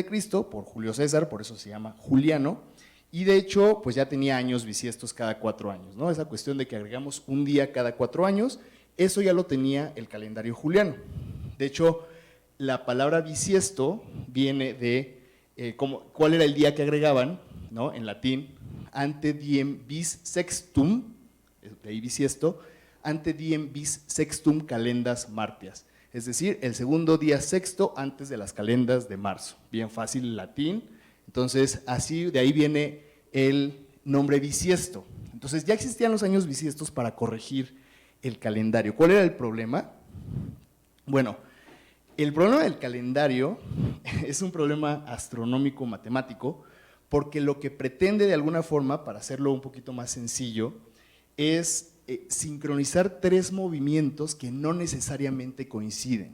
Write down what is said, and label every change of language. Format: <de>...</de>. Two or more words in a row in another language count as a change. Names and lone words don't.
<es>por Julio César, por eso se llama juliano, y de hecho pues ya tenía años bisiestos cada 4 años, ¿no? Esa cuestión de que agregamos un día cada 4 años, eso ya lo tenía el calendario juliano. De hecho, la palabra bisiesto viene de cuál era el día que agregaban, ¿no? En latín,</es> <la>ante diem bis sextum,</la> <es>de ahí bisiesto,</es> <la>ante diem bis sextum calendas martias,</la> <es>es decir, el segundo día sexto antes de las calendas de marzo. Bien fácil el latín, entonces así de ahí viene el nombre bisiesto. Entonces ya existían los años bisiestos para corregir el calendario. ¿Cuál era el problema? Bueno, el problema del calendario es un problema astronómico matemático porque lo que pretende de alguna forma, para hacerlo un poquito más sencillo, es sincronizar tres movimientos que no necesariamente coinciden.</es>